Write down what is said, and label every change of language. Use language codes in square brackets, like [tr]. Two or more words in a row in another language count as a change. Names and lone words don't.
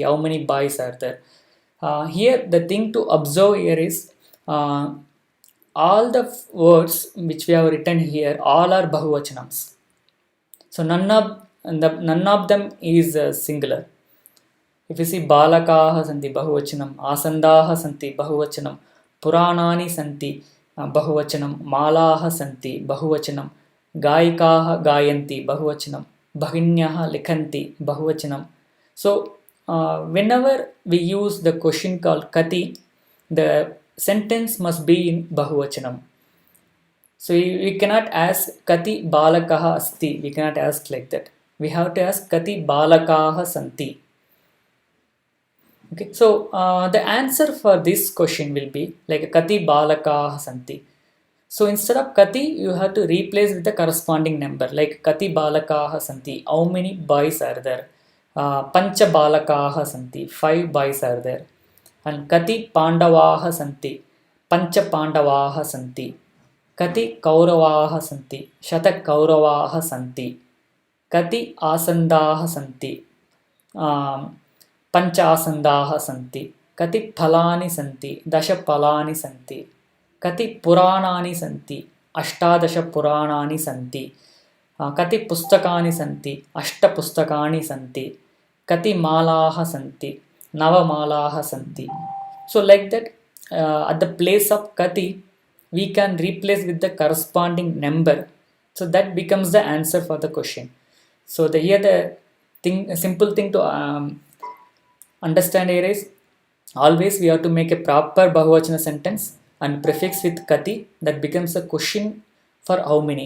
[en] How many boys are there? Here the thing to observe here is all the words which we have written here, all are bahuvachanams. So none of them is singular. If you see [sa] बालकाः सन्ति बहुवचनम्, आसन्दाः सन्ति बहुवचनम्, पुराणानि सन्ति बहुवचनम्, मालाः सन्ति बहुवचनम्, गायिकाः गायन्ति बहुवचनम्, भगिन्यः लिखन्ति बहुवचनम्. [en] So whenever we use the question called kati, the sentence must be in bahuvachanam. So we cannot ask [sa] कति बालकाः अस्ति. [en] We cannot ask like that. We have to ask [sa] कति बालकाः सन्ति. [en] Okay, so the answer for this question will be like [sa] कति बालकाः सन्ति. [en] So instead of kati, you have to replace with the corresponding number like [sa] कति बालकाः सन्ति. [en] How many boys are there? [sa] पञ्च बालकाः सन्ति. [en] 5 boys are there. And [sa] कति पाण्डवाः सन्ति. पञ्च पाण्डवाः सन्ति. कति कौरवाः सन्ति। शत कौरवाः सन्ति. कति आसन्दाः सन्ति. पञ्चासन्दाः सन्ति कति फलानि सन्ति 10 फलानि सन्ति कति पुराणानि सन्ति 18 पुराणानि सन्ति कति पुस्तकानि सन्ति 8 पुस्तकानि सन्ति कति मालाः सन्ति 9 मालाः सन्ति. [en] So like that at the place of kati we can replace with the corresponding number, so that becomes the answer for the question. So here the simple thing to understand here is always we have to make a proper bahuvachana sentence and prefix with kati, that becomes a question for how many.